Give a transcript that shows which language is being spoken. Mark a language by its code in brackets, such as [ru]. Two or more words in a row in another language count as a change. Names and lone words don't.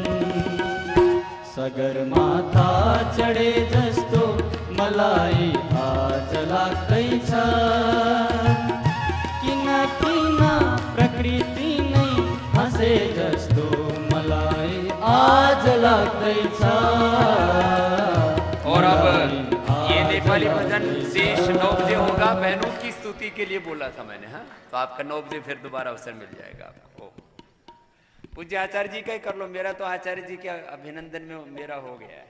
[ne] सगर माथा चढे जस्तो मलाई आज लाग्दैछ। किन किन प्रकृति नै हाँसे जस्तो मलाई आज लाग्दैछ। [hi] और अब ये नेपाली भजन शेष 9 बजे होगा। बहनों की स्तुति के लिए बोला था मैंने। हाँ, तो आपका 9 बजे फिर दोबारा अवसर मिल जाएगा आपको। पूज्य आचार्य जी का ही कर लो, मेरा तो आचार्य जी के अभिनंदन में मेरा हो गया है।